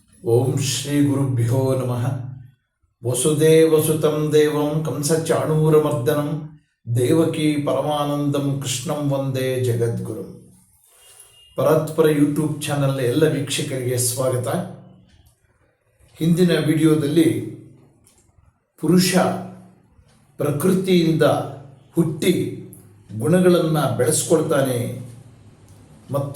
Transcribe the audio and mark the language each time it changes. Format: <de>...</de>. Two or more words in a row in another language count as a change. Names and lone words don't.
<sa>ಓಂ ಶ್ರೀ ಗುರುಭ್ಯೋ ನಮಃ. ವಸುದೇವಸುತಂ ದೇವಂ ಕಂಸಚಾಣೂರಮರ್ದನಂ ದೇವಕಿ ಪರಮಾನಂದಂ ಕೃಷ್ಣಂ ವಂದೇ ಜಗದ್ಗುರುಂ.</sa> <kn>ಪರತ್ಪರ ಯೂಟ್ಯೂಬ್ ಚಾನಲ್ ಎಲ್ಲ ವೀಕ್ಷಕರಿಗೆ ಸ್ವಾಗತ. ಹಿಂದಿನ ವಿಡಿಯೋದಲ್ಲಿ ಪುರುಷ ಪ್ರಕೃತಿಯಿಂದ ಹುಟ್ಟಿ ಗುಣಗಳನ್ನು ಬೆಳೆಸ್ಕೊಳ್ತಾನೆ ಮತ್ತು</kn>